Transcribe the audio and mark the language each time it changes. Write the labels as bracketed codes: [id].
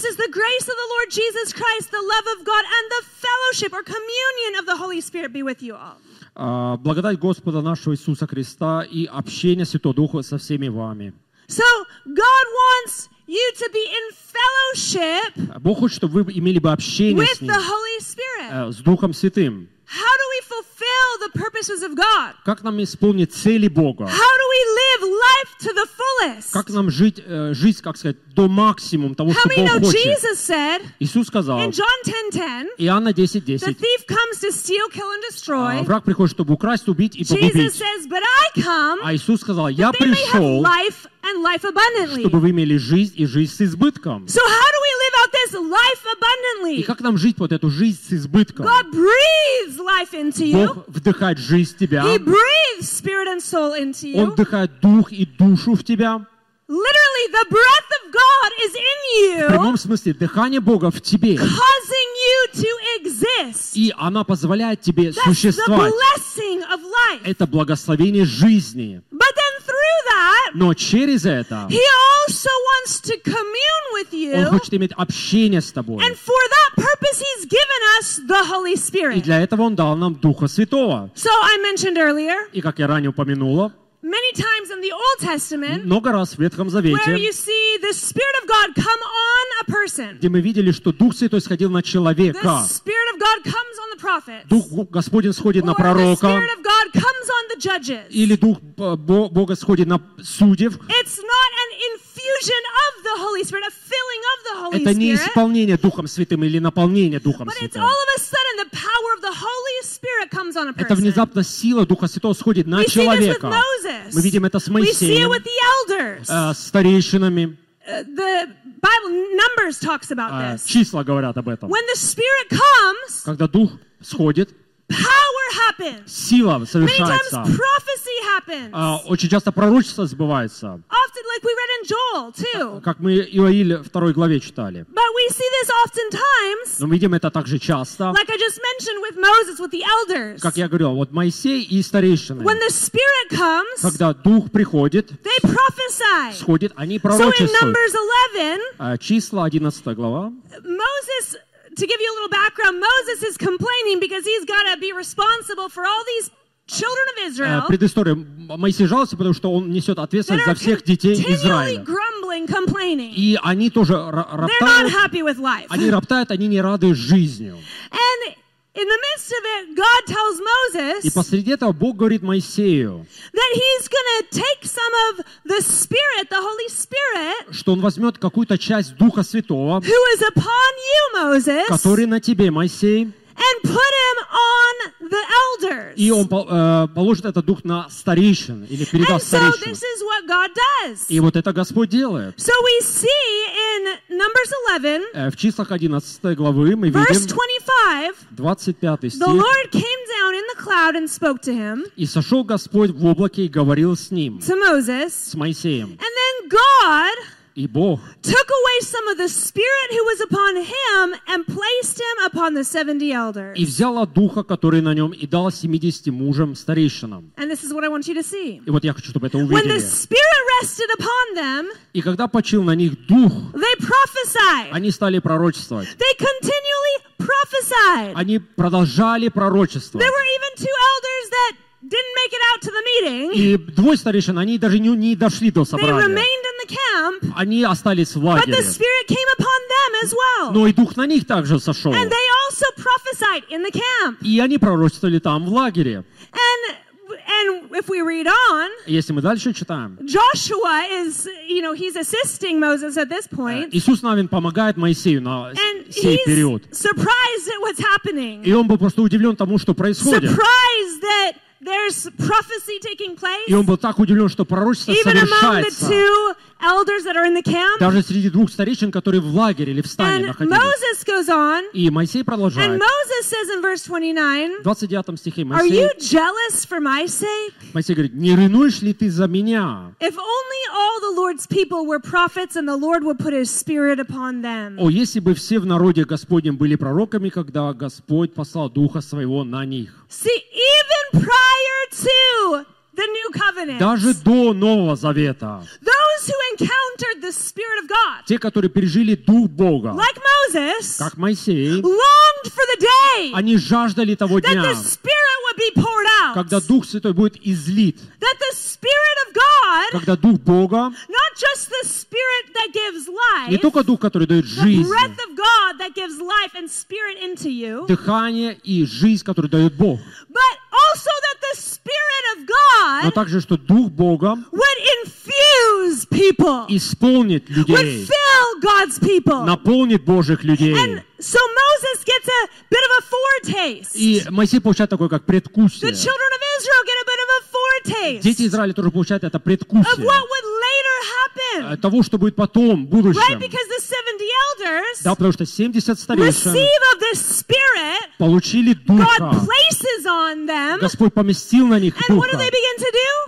[en] This is the grace of the Lord Jesus Christ, the love of God, and the fellowship or communion of the Holy Spirit be with you all. [ru] Благодать Господа нашего Иисуса Христа и общение Святого Духа со всеми вами. [en] So God wants you to be in fellowship. [ru] Бог хочет, чтобы вы имели бы общение [en] with the Holy Spirit. [ru] С Духом Святым. [en] How do we fulfill the purposes of God? [ru] Как нам исполнить цели Бога? [en] How do we live life to the fullest? [ru] Как нам жить жизнь, как сказать, до максимума того, что Бог хочет? [en] Jesus said, [ru] Иисус сказал [en] in John 10:10, [ru] Иоанна 10:10, [en] the thief comes to steal, kill and destroy. [ru] Враг приходит, чтобы украсть, убить и погубить. [en] Jesus says, but I come, [ru] а Иисус сказал, я пришел, [en] life and life abundantly. [ru] Чтобы вы имели жизнь и жизнь с избытком. [en] So how do we live out this life abundantly? [ru] И как нам жить вот эту жизнь с избытком? [en] God breathes life into you. [ru] Бог вдыхает жизнь в тебя. [en] He breathes spirit and soul into you. [ru] Он вдыхает дух и душу в тебя. [en] Literally, the breath of God is in you. [ru] В прямом смысле, дыхание Бога в тебе. [en] Causing you to exist. [ru] И она позволяет тебе существовать. [en] That's the blessing of life. [ru] Это благословение жизни. [en] But then through that, [ru] но через это [en] he also wants to commune with you, [ru] он хочет иметь общение с тобой. [en] And for that purpose, he's given us the Holy Spirit. [ru] И для этого он дал нам Духа Святого. [en] So I mentioned earlier, [ru] и как я ранее упомянула, [en] many times in the Old Testament, [ru] много раз в Ветхом Завете, [en] where you see the Spirit of God come on a person, [ru] где мы видели, что Дух Святой сходил на человека, [en] the Spirit of God comes on the prophets, [ru] Дух Господень сходит на пророка, [en] the Spirit of God comes on the judges, [ru] или Дух Бога сходит на судей. [en] It's not an infusion of the Holy Spirit, a filling of the Holy Spirit. [ru] Это не исполнение Духом Святым или наполнение Духом Святым. [en] But it's all of a sudden the power of the Holy Spirit comes on a person. [ru] Это внезапно сила Духа Святого сходит на человека. [en] We see this with Moses. [ru] Мы видим это с Моисеем. [en] We see it with the elders. [ru] Старейшинами. [en] The Bible Numbers talks about this. [ru] Числа говорят об этом. [en] When the Spirit comes, [ru] когда Дух сходит, [en] power happens. [ru] Сила совершается. [en] Many times prophecy happens. [ru] Очень часто пророчество сбывается. [en] Often, like we read in Joel too. [ru] Как мы Иоил 2 главе читали. [en] But we see this oftentimes. [ru] Но мы видим это также часто. [en] Like I just mentioned with Moses with the elders. [ru] Как я говорил, вот Моисей и старейшины. [en] When the Spirit comes. [ru] Когда Дух приходит. [en] They prophesy. [ru] Сходит, они пророчествуют. [en] So in Numbers 11. [ru] Числа 11 глава. [en] Moses. To give you a little background, Moses is complaining because he's got to be responsible for all these children of Israel, [ru] предыстория. Моисей жаловался, потому что он несет ответственность за всех детей Израиля. [en] Grumbling, complaining. [ru] И они тоже роптают. [en] They're not happy with life. [ru] Они роптают, они не рады жизнью. [en] And in the midst of it, God tells Moses, [ru] и посреди этого Бог говорит Моисею, [en] that he's gonna take some of the Spirit, the Holy Spirit, [ru] что он возьмет какую-то часть Духа Святого, [en] who is upon you, Moses, [ru] который на тебе, Моисей, [en] and put him on the elders. [ru] И он положит этот дух на старейшин или передаст старейшинам. [en] And so this is what God does. [ru] И вот это Господь делает. [en] So we see in Numbers 11, [ru] в числах 11 главы мы [en] verse [ru] видим [en] 25 [ru] стих. [en] The Lord came down in the cloud and spoke to him. [ru] И сошел Господь в облаке и говорил с ним. [en] To Moses. [ru] С Моисеем. [en] And then God, [ru] и Бог, [en] took away some of the spirit who was upon him and placed him upon the 70 elders. [ru] И взял от духа, который на нем, и дал 70 мужам старейшинам. [en] And this is what I want you to see. [ru] И вот я хочу, чтобы это увидели. [en] When the spirit rested upon them, [ru] и когда почил на них дух, [en] they prophesied. [ru] Они стали пророчествовать. [en] They continually prophesied. [ru] Они продолжали пророчествовать. [en] There were even two elders that didn't make it out to the meeting. [ru] И двое старейшин, они даже не дошли до собрания. [en] They remained in the camp. [ru] Они остались в лагере. [en] But the spirit came upon them as well. [ru] Но и дух на них также сошел. [en] And they also prophesied in the camp. [ru] И они пророчествовали там в лагере. [en] And if we read on, [ru] если мы дальше читаем, [en] Joshua is, you know, he's assisting Moses at this point. [ru] Иисус Навин помогает Моисею на сей период. [en] And he's surprised at what's happening. [ru] И он был просто удивлен тому, что происходит. [en] Surprised that there's prophecy taking place. [ru] И он был так удивлен, что пророчество [en] even [ru] совершается. [en] Among the two elders that are in the camp. [ru] Даже среди двух старейшин, которые в лагере или в стане [en] and [ru] находились. [en] Moses goes on, [ru] и Моисей продолжает. [en] And Moses says in verse 29, [ru] в 29 стихе Моисей, [en] are you jealous for my sake? [ru] Моисей говорит, не ревнуешь ли ты за меня? [en] If only all the Lord's people were prophets and the Lord would put his spirit upon them. [ru] О, если бы все в народе Господнем были пророками, когда Господь послал Духа Своего на них. [en] See, even prior to the new covenant, [ru] даже до Нового Завета, [en] those who encountered the Spirit of God, [ru] те, которые пережили Дух Бога, [en] like Moses, [ru] как Моисей, [en] longed for the day, [ru] они жаждали того [en] that [ru] дня, [en] the Spirit would be poured out, [ru] когда Дух Святой будет излит, [en] that the Spirit of God, [ru] когда Дух Бога, [en] not just the Spirit that gives life, [ru] не только Дух, который дает жизнь, [en] the breath of God that gives life and spirit into you, [ru] дыхание и жизнь, которую дает Бог, [en] but also that the Spirit of God, [ru] но также, что Дух Бога [en] would infuse people, [ru] исполнит людей, [en] would fill God's people, [ru] наполнит Божьих людей. [en] And so Moses gets a bit of a foretaste. [ru] И Моисей получает такое, как предвкусие. [en] The children of Israel get a bit of a foretaste. [ru] Дети Израиля тоже получают это предвкусие. [en] Of what would later happen. [ru] Того, что будет потом, в будущем. [en] Right, because the 70 elders, [ru] да, потому что 70 старейшин, [en] receive of the Spirit, [ru] получили Духа. [en] God places on them. [ru] Господь поместил на них Духа. [en] And what do they begin to do?